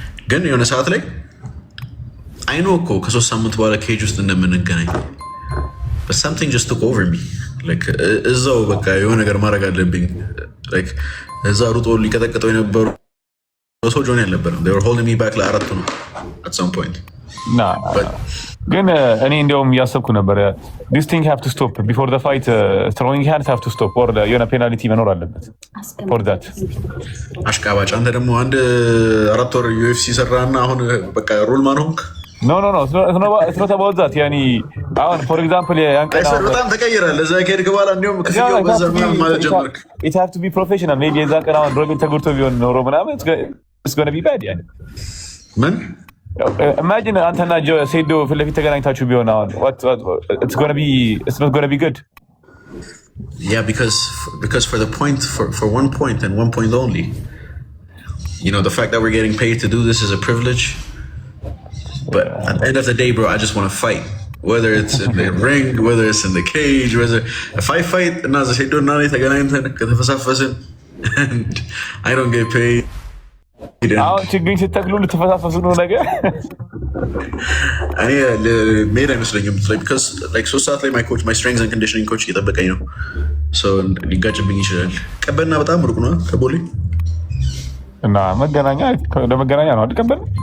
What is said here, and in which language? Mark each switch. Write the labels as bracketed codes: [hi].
[am] ግን የሆነ ሰዓት ላይ አይኖ እኮ ከ3 ሳምንት በኋላ ኬጅ ውስጥ እንደምንገናኝ [en] but something just took over me. [am] like እዛው በቃ የሆነ ነገር ማድረግ አለብኝ። like እዛ ሩጦ ሊቀጠቅጠው የነበሩ ሰው ጆኒ አልነበረም። [en] they were holding me back [am] ለአራቱ ነው [en] at some point. [am] ግን እኔ እንደውም እያሰብኩ ነበር [en] this thing have to stop before the fight. throwing hands have to stop or [am] የሆነ ፔናልቲ መኖር አለበት [en] for that. [am] አሽቃባጭ አንተ ደግሞ አንድ 4 ወር UFC ሰራና አሁን በቃ ሩል ማን ሆንክ? [en] No, it's not about that. Yani, for example, [am] በጣም ተቀይራል። እዛ ከሄድክ በኋላ እንዲሁም ክፍያው በዛ ማለት ጀመርክ። [en] It have to be professional. [am] Maybe እዛ ቀን አሁን ሮቤል ተጎድቶ ቢሆን ኖሮ ምናምን [en] it's going to be bad. [am] Yani. ምን? Imagine አንተና ሴዶ ፊት ለፊት ተገናኝታችሁ ቢሆን አሁን [en] it's not going to be good. Yeah, because for the point for one point and one point only. The fact that we're getting paid to do this is a privilege. But at the end of the day, bro, I just want to fight. Whether it's in the ring, whether it's in the cage, if I fight, and I don't get paid. [am] ችግኝ ስተክሉ ልትፈሳፈሱ ነው ነገር እኔ መሄድ አይመስለኝም። because like 3 ሰዓት ላይ [en] my strength and conditioning coach [am] እየጠበቀኝ ነው። so ሊጋጭብኝ ይችላል። ቀበና በጣም ሩቅ ነው ከቦሌ እና መገናኛ ለመገናኛ ነው አይደል?